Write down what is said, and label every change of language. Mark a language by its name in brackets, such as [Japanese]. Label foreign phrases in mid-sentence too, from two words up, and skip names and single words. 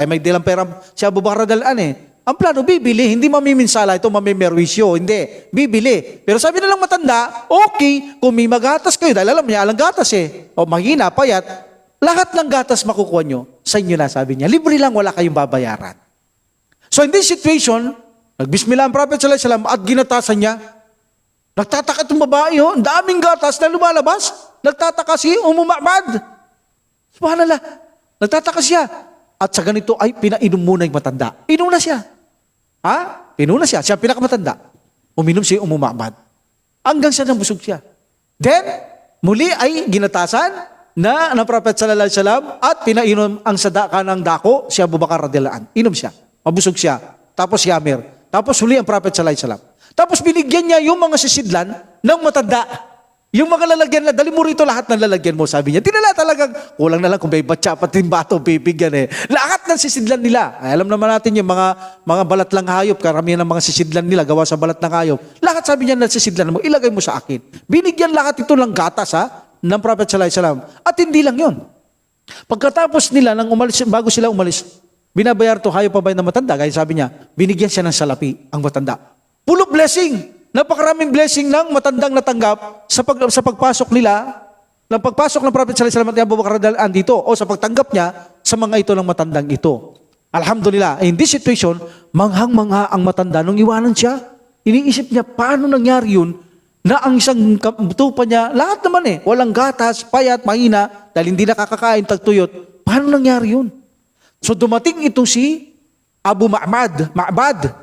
[Filipino] Kaya may dalang pera si Abu Bakar [Arabic] رضي الله عنه [Filipino] eh. Ang plano, bibili, hindi mamiminsala ito, mamimerwisyo, hindi, bibili. Pero sabi nilang matanda, okay, kung may magatas kayo, dahil alam niya, alang gatas eh, o mahina, payat, lahat ng gatas makukuha nyo, sa inyo na, sabi niya. Libre lang, wala kayong babayaran. [English] So in this situation, [Filipino] nagbismillah ang Prophet [Arabic] صلى الله عليه وسلم [Filipino] at ginatasan niya. Nagtataka itong babae, ang daming gatas na lumalabas. Nagtataka si Ummu Ma'bad. Subhanallah, nagtataka siya. At sa ganito ay pinainom muna yung matanda. Inom na siya. Inom na siya. Siya pinakamatanda. Uminom si Ummu Ma'bad. Hanggang siya nabusog siya. Then, muli ay ginatasan na ng Prophet [Arabic] صلى الله عليه وسلم [Filipino] at pinainom ang sadaka ng dako si Abu Bakar [Arabic] رضي الله عنه. [Filipino] Inom siya. Mabusog siya. Tapos si Amir. Tapos huli ang Prophet [Arabic] صلى الله عليه وسلم. [Filipino] Tapos binigyan niya yung mga sisidlan ng matanda. Yung mga lalagyan na, dali mo rito lahat ng lalagyan mo, sabi niya. Tinala talagang, kulang na lang kung may batya, pati bato, bibigyan eh. Lahat ng sisidlan nila. Ay, alam naman natin yung mga balat lang hayop, karamihan ng mga sisidlan nila, gawa sa balat ng hayop. Lahat sabi niya na sisidlan mo, ilagay mo sa akin. Binigyan lahat ito ng gatas ng Prophet [Arabic] صلى الله عليه وسلم. [Filipino] At hindi lang yon. Pagkatapos nila, bago sila umalis, binabayar to hayop pa ba ng matanda? Kaya sabi niya, binigyan siya ng salapi, ang matanda. [English] Full of blessing. [Filipino] Napakaraming blessing ng matandang natanggap sa pagpasok nila, ng pagpasok ng Prophet [Arabic] صلى الله عليه وسلم [Filipino] at Abu Bakar [Arabic] رضي الله عنه [Filipino] dito o sa pagtanggap niya sa mga ito ng matandang ito. [English] Alhamdulillah, in this situation, [Filipino] manghang-mangha ang matanda nung iwanan siya. Iniisip niya, paano nangyari yun na ang isang tupa niya, lahat naman eh, walang gatas, payat, mahina, dahil hindi nakakakain, tagtuyot. Paano nangyari yun? So dumating ito si Abu Ma'bad.